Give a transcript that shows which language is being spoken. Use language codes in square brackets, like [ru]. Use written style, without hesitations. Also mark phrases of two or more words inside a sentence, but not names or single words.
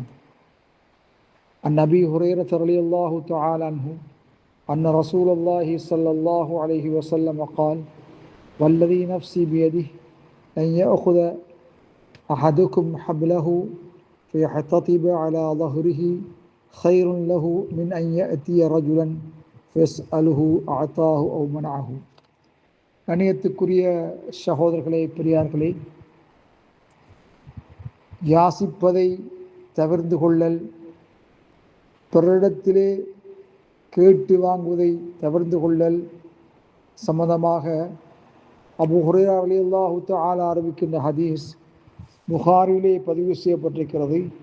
[ar] عن أبي هريرة رضي الله تعالى عنه أن رسول الله صلى الله عليه وسلم قال: والذي نفسي بيده أن يأخذ أحدكم حبله فيحتطب على ظهره خير له من أن يأتي رجلا فيسأله أعطاه أو منعه. [ta] கண்ணியத்துக்குரிய சகோதரர்களே, பெரியார்களே, யாசிப்பதை தவிர்த்து கொள்ளல், பிறரிடத்திலே கேட்டு வாங்குவதை தவிர்த்து கொள்ளல் சம்பந்தமாக அபூ ஹுரைரா [ar] رضي الله تعالى [ta] அறிவிக்கின்ற ஹதீஸ் புகாரிலே பதிவு செய்யப்பட்டிருக்கிறது.